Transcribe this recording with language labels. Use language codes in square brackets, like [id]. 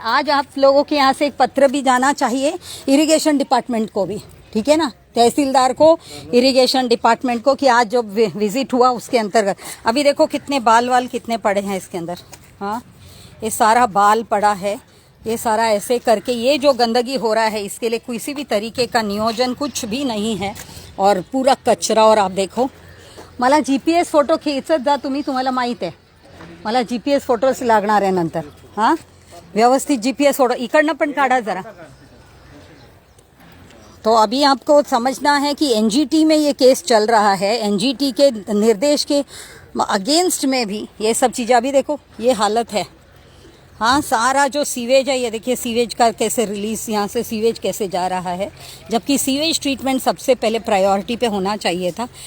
[hi] आज आप लोगों के यहाँ से एक पत्र भी जाना चाहिए इरिगेशन डिपार्टमेंट को भी, ठीक है ना, तहसीलदार को, इरिगेशन डिपार्टमेंट को, कि आज जो विजिट हुआ उसके अंतर्गत। अभी देखो कितने बाल वाल कितने पड़े हैं इसके अंदर। हाँ, ये सारा बाल पड़ा है, ये सारा ऐसे करके ये जो गंदगी हो रहा है इसके लिए किसी भी तरीके का नियोजन कुछ भी नहीं है। और पूरा कचरा। और आप देखो, [mr] मला जीपीएस फोटो खींचत जा तुम्ही, तुम्हाला माहीत आहे मला जीपीएस फोटोज लागणार आहे नंतर। हां, व्यवस्थित जीपीएस फोटो इकडनं पण काढा जरा। [hi] तो अभी आपको समझना है कि एनजीटी में ये केस चल रहा है, एनजीटी के निर्देश के अगेंस्ट में भी ये सब चीज़ें। अभी देखो ये हालत है। हाँ, सारा जो सीवेज है, ये देखिए सीवेज का कैसे रिलीज, यहाँ से सीवेज कैसे जा रहा है, जबकि सीवेज ट्रीटमेंट सबसे पहले प्रायोरिटी पे होना चाहिए था।